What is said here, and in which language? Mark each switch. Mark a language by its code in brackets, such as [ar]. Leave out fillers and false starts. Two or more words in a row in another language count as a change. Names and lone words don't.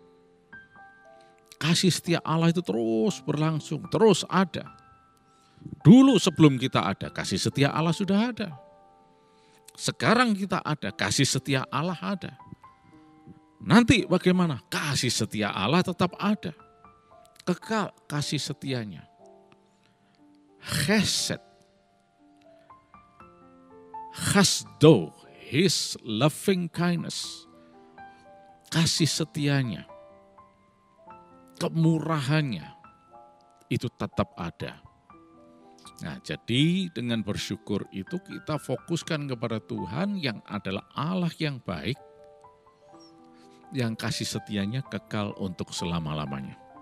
[id] Kasih setia Allah itu terus berlangsung, terus ada. Dulu sebelum kita ada, kasih setia Allah sudah ada. Sekarang kita ada, kasih setia Allah ada. Nanti bagaimana? Kasih setia Allah tetap ada. Kekal kasih setianya. Chesed. Chasdo, [en] his loving kindness. [id] Kasih setianya. Kemurahannya. Itu tetap ada. Nah, jadi dengan bersyukur itu kita fokuskan kepada Tuhan yang adalah Allah yang baik, yang kasih setianya kekal untuk selama-lamanya.